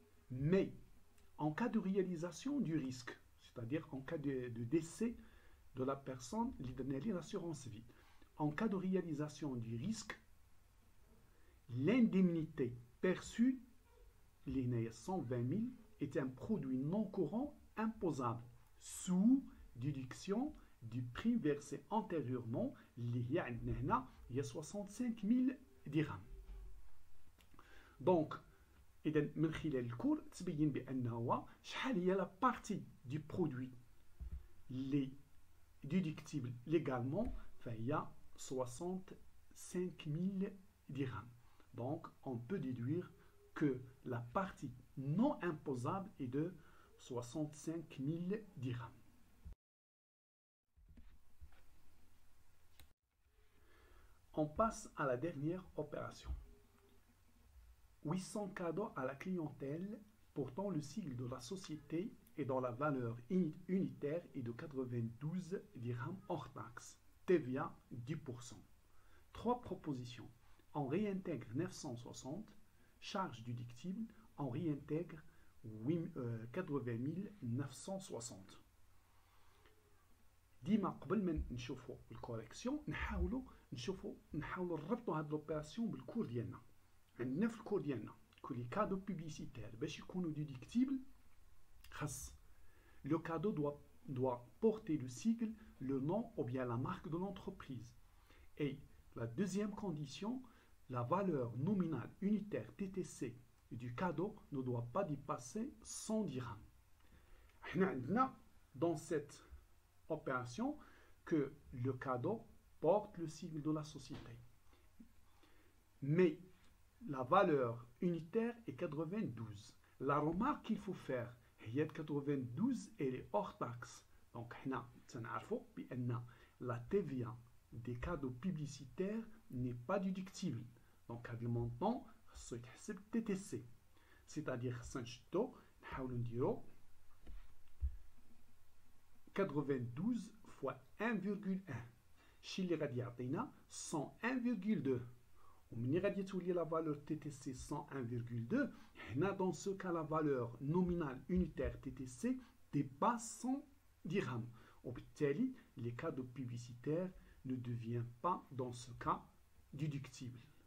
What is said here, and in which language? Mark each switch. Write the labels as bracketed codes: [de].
[fr] Mais en cas de réalisation du risque, c'est-à-dire en cas de décès de la personne, l'assurance vie, en cas de réalisation du risque, l'indemnité perçue, les 120 000, est un produit non courant imposable sous déduction du prix versé antérieurement [ar] اللي هي عندنا هنا هي 65 000 درهم. دونك اذا من خلال الكور تبين بانه هو شحال هي لا بارتي دي برودوي اللي ديدكتيبل ليغالمون، فهي [fr] 65 000 dirhams. Donc on peut déduire que la partie non imposable est de 65 000 dirhams. On passe à la dernière opération. 800 cadeaux à la clientèle portant le sigle de la société et dont la valeur unitaire est de 92 dirhams hors taxe, TVA 10%. 3 propositions. On réintègre 960, charge déductible, on réintègre 80 960. [ar] ديما قبل ما نشوفوا الكوريكسيون نحاولوا نربطوا هاد لوبيراسيون بالكور ديالنا. عندنا في الكور ديالنا كل لي كادو بوبليسيتير باش يكونوا ديدكتيبل خاص لو كادو [fr] doit porter le sigle, le nom ou bien la marque de l'entreprise. Et la deuxième condition, la valeur nominale unitaire TTC du cadeau ne doit pas dépasser 100 dirhams. [ar] احنا عندنا [fr] dans cette opération que le cadeau porte le sigle de la société. Mais la valeur unitaire est 92. La remarque qu'il faut faire [ar] هي [fr] 92 elle est hors taxe. Donc [ar] هنا تنعرفوا بأن [fr] la TVA des cadeaux publicitaires n'est pas déductible. Donc [ar] هذا المونطون خصو يتحسب TTC. [fr] C'est-à-dire [ar] خصنا نشدو نحاولوا نديرو [fr] 92 fois 1,1 [ar] الشيء اللي غادي يعطينا 101,2. ومني غادي تولي لا فالور TTC 101,2 هنا [fr] dans ce cas la valeur nominale unitaire TTC dépasse 100 dirhams. [ar] وبالتالي [fr] les cadeaux publicitaires ne deviennent pas dans ce cas déductibles.